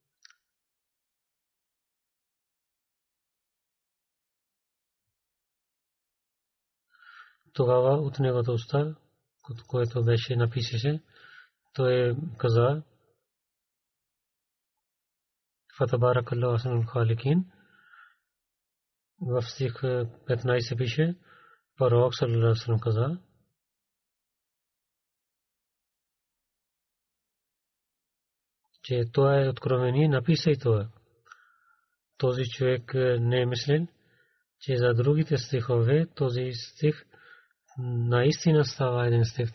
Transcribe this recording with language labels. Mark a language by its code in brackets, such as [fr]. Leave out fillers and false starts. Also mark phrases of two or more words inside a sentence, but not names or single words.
[bg] Тогава от неговата уста, което беше написаше, той каза: [ar] فتبارك الله أحسن الخالقين. [bg] В стих 15 пише, пророк [ar] صلى الله عليه وسلم [bg] каза, че това е откровение, написай това. Този човек не е мислил, че за другите стихове този стих наистина става един стих.